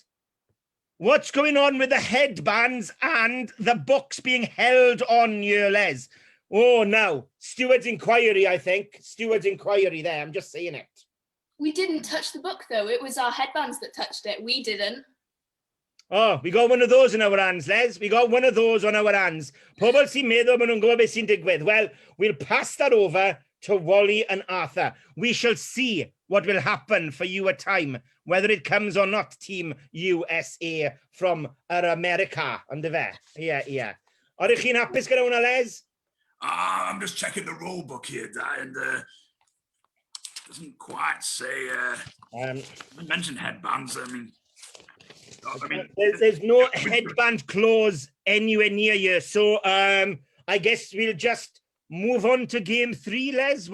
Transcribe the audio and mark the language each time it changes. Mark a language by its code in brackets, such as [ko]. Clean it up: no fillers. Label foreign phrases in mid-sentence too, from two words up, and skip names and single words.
[en] What's going on with the headbands and the books being held on you, Les? Oh, no. Steward's inquiry, I think. Steward's inquiry there. I'm just saying it. We didn't touch the book, though. It was our headbands that touched it. We didn't. Oh, we got one of those in our hands, Les. We got one of those on our hands. [cy] Pobl sy'n meddwl maen nhw'n gwybod beth sy'n digwydd. [en] Well, we'll pass that over to Wally and Arthur. We shall see what will happen for you at time, whether it comes or not, Team USA from America. [cy] Ond fe. Yeah. Oeddech chi'n hapus gyda hwnna, Les? [en] I'm just checking the rule book here, Di, and doesn't quite say. Mentioned headbands. I mean, there's no headband clause anywhere near you, so I guess we'll just move on to game 3, Les.